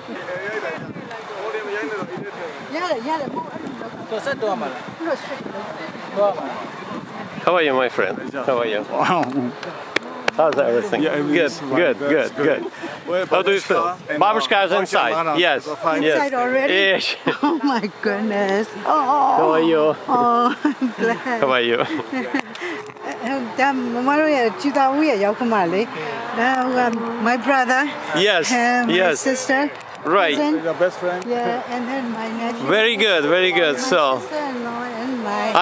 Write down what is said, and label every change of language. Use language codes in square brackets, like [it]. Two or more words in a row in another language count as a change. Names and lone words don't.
[en] How are you, my friend? How are you? How's everything? Good. How do you feel? Babushka's inside. Yes. Inside already? Yes. Oh my goodness. Oh, How are you? oh, I'm glad. How are you? [my] ဒါမမတို့ရဲ့ကျူတာဦးရဲ့ရောက်ခမလေးဒါက [en] my brother Yes. and my Yes. sister Right. cousin, Your best friend? yeah, and then my nephew, Very good. Very good. my So sister-in-law and my